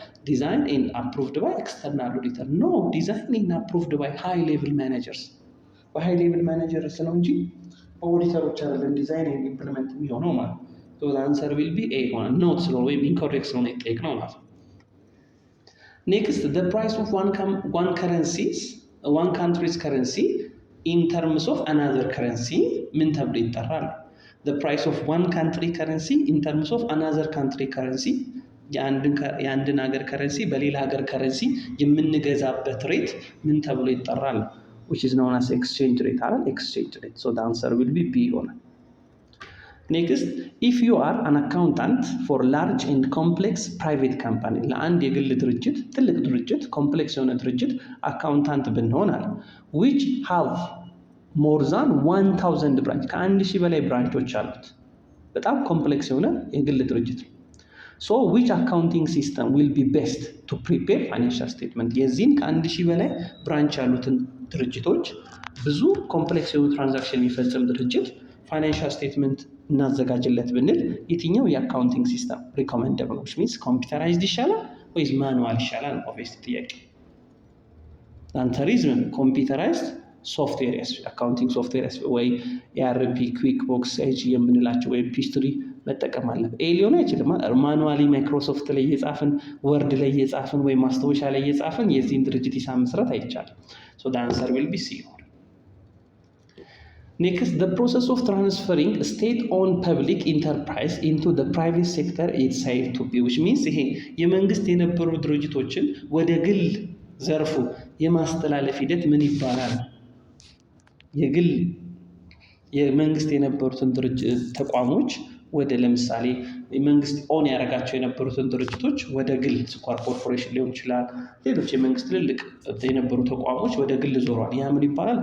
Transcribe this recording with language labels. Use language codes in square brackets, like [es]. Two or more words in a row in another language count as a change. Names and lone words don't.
[en] design and approved by external auditor. No, design and approved by high level managers. By high level managers። በሃይ ሌቭል ማኔጀርስ [am] ነው እንጂ ኦዲተሮች አይደለም [en] design and implement [am] የሚሆነው ማለት ነው። [en] so the answer will be A ሆነ። [am] ኖት ስለሆነ ወይም ኢንኮሬክት ስለሆነ የጠየቅነው ማለት ነው። [en] next the price of one currencies one country's currency in terms of another currency [am] ምን ተብሎ ይጠራል? [en] the price of one country currency in terms of another country currency [am] የአንድን ሀገር ከረንሲ በሌላ ሀገር ከረንሲ የምንገዛበት ሬት ምን ተብሎ ይጠራል? [en] which is known as exchange rate አይደል? exchange rate. so the answer will be B ይሆናል። next if you are an accountant for large and complex private company [am] ለአንድ የግል ድርጅት ትልቅ ድርጅት ኮምፕሌክስ የሆነ ድርጅት አካውንታንት ብንሆን አለ [en] which have more than 1000 ብራንች [am] ከ1000 በላይ ብራንቾች አሉት። በጣም ኮምፕሌክስ የሆነ የግል ድርጅት ነው። [en] so which accounting system will be best to prepare financial statement? [am] የዚህን ከ1000 በላይ ብራንች ያሉትን ድርጅቶች ብዙ ኮምፕሌክስ የሆኑ ትራንዛክሽን የሚፈጽም ድርጅት [en] financial statement [am] እናዘጋጅለት ብንል የትኛው የአካውንቲንግ ሲስተም ሪኮመንደብል ነው? ሚንስ ኮምፒውተራይዝድ ይሻላል ወይስ ማኑዋል ይሻላል? ኦብቪየስሊ ጥያቄ አንተሪዝም [en] computerized software accounting software [am] ወይ ኤአርፒ፣ ኩዊክ ቦክስ፣ ኤጅ የምንላቸው ወይ ፒስትሪ መጠቀም አለብን። ኤ ሊሆን አይችልም። ማኑዋሊ ማይክሮሶፍት ላይ እየጻፍን ወርድ ላይ እየጻፍን ወይ ማስታወሻ ላይ እየጻፍን የዚህን ድርጅት ሂሳብ መስራት አይቻልም። ሶ [en] the answer will be C. Next, the process of transferring state-owned public enterprise into the private sector is said to be, which means [am] ይሄ የመንግስት የነበሩ ድርጅቶችን ወደ ግል ዘርፉ የማስተላለፍ ሂደት ምን ይባላል? የግል የመንግስት የነበሩትን ድርጅት ተቋሞች ወደ ለምሳሌ የመንግስት ኦን ያደረጋቸው የነበሩትን ድርጅቶች ወደ ግል ስኳር ኮርፖሬሽን ሊሆን ይችላል። ሌሎች የመንግስት ትልልቅ የነበሩ ተቋሞች ወደ ግል ዞረዋል። ያ ምን ይባላል?